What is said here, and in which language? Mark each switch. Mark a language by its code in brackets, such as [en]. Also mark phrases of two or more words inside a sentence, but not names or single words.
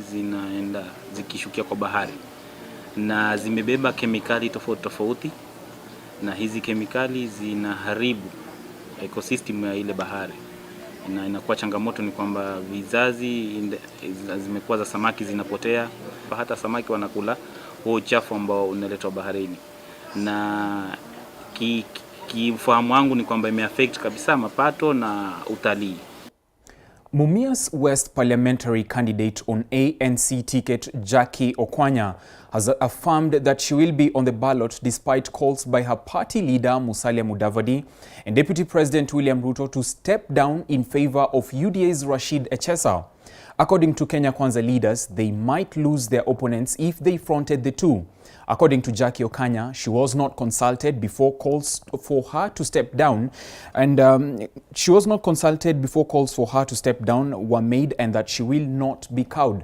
[sw] zinaenda zikishukia kwa bahari na zimebeba kemikali tofauti tofauti, na hizi kemikali zinaharibu ecosystem ya ile bahari, na inakuwa changamoto ni kwamba vizazi zimekuwa za samaki zinapotea, hata samaki wanakula huo uchafu ambao unaletwa baharini, na kifahamu wangu ni kwamba imeaffect kabisa mapato na utalii. [en] Mumias West parliamentary candidate on ANC ticket Jackie Okwanya has affirmed that she will be on the ballot despite calls by her party leader Musalia Mudavadi and Deputy President William Ruto to step down in favor of UDA's Rashid Echesa. According to Kenya Kwanza leaders, they might lose their opponents if they fronted the two. According to Jackie Okwanya, she was not consulted before calls for her to step down, and were made, and that she will not be cowed.